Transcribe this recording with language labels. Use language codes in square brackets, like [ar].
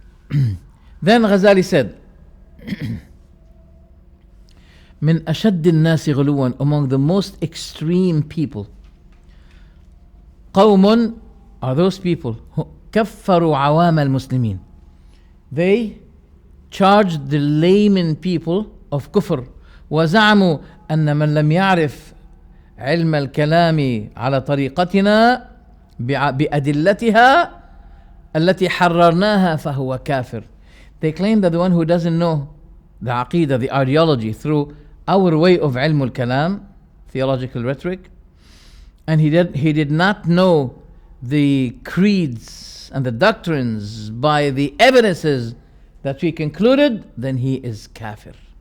[en] Then Ghazali said, [ar] من أشد الناس غلوا, [en] among the most extreme people, قوم are those people who [ar] كفروا عوام المسلمين. [en] They charged the layman people of kufr. [ar] وزعموا أن من لم يعرف علم الكلام على طريقتنا بأدلتها التي حررناها فهو كافر. [en] They claim that the one who doesn't know the aqidah, the ideology, through our way of ilm al-kalam, theological rhetoric, and he did not know the creeds and the doctrines by the evidences that we concluded, then he is kafir.